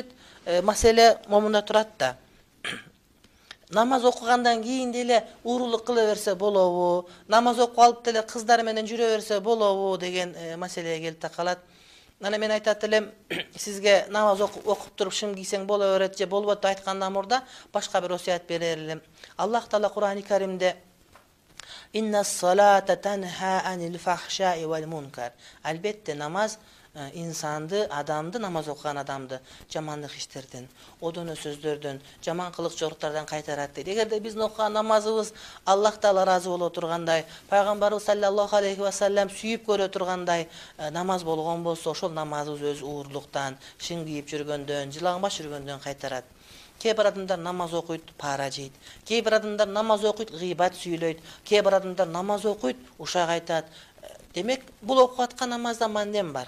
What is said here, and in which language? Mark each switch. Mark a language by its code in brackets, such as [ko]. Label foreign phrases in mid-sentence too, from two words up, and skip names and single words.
[ky] Маселе момунда турат да. Намаз окугандан кийин деле уурулук кыла берсе болобу? Намаз окуп алып деле кыздар менен жүрө берсе болобу деген маселеге келип такалат. Анан мен айтат элем, сизге намаз окуп туруп шым кийсең боло берет же болбойт деп айткандан мурда башка бир осуят берер элем. Аллах таала Кур'ани Каримде [ar] إن الصلاة تنهى عن الفحشاء والمنكر. [ky] Албетте намаз инсанды, адамды, намаз окуган адамды жамандык иштерден, одоно сөздөрдөн, жаман кылык жоруктардан кайтарат дейт. Эгерде биздин окуган намазыбыз Аллах таала ыраазы боло тургандай, пайгамбарыбыз [ar] صلى الله عليه وسلم [ky] сүйүп көрө тургандай намаз болгон болсо, ошол намазыбыз өз уурлуктан, шын кийип жүргөндөн, жылаңбаш жүргөндөн кайтарат. Кээ бир адамдар намаз окуйт, пара жейт. Кээ бир адамдар намаз окуйт, гыйбат сүйлөйт. Кээ бир адамдар намаз окуйт, ушак айтат. Демек, бул окуп аткан намазда мандем бар.